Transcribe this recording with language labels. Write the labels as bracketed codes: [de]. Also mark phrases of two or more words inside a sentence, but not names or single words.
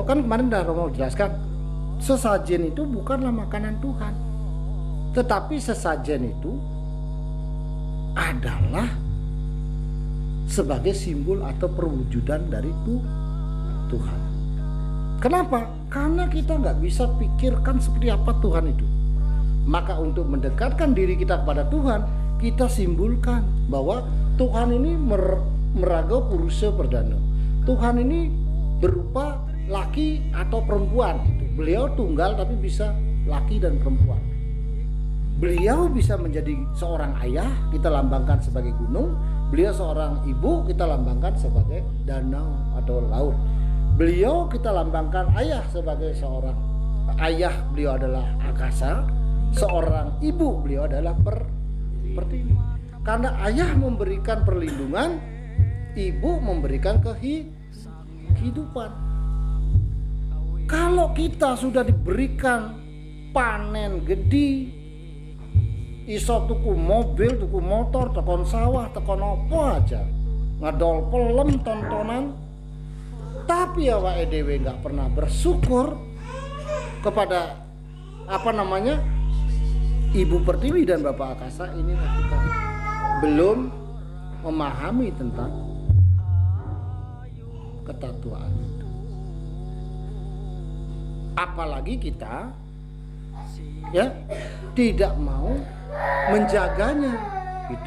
[id] Kan kemarin dah Romo jelaskan, sesajen itu bukanlah makanan Tuhan, tetapi sesajen itu adalah sebagai simbol atau perwujudan dari Tuhan. Kenapa? Karena kita nggak bisa pikirkan seperti apa Tuhan itu. Maka untuk mendekatkan diri kita kepada Tuhan, kita simbolkan bahwa Tuhan ini meraga purusa perdana. Tuhan ini berupa laki atau perempuan. Beliau tunggal tapi bisa laki dan perempuan. Beliau bisa menjadi seorang ayah, kita lambangkan sebagai gunung. Beliau seorang ibu, kita lambangkan sebagai danau atau laut. Beliau kita lambangkan ayah sebagai seorang ayah, beliau adalah akasa. Seorang ibu, beliau adalah pertiwi. Karena ayah memberikan perlindungan, ibu memberikan kehidupan. Kalau kita sudah diberikan panen gede, [jv] iso tuku mobil, tuku motor, tekon sawah, tekon apa aja, ngadol pelem tontonan, tapi awake dhewe [id] nggak pernah bersyukur kepada Ibu Pertiwi dan Bapak Akasa, inilah kita belum memahami tentang ketatuaan itu. Apalagi kita ya tidak mau menjaganya gitu.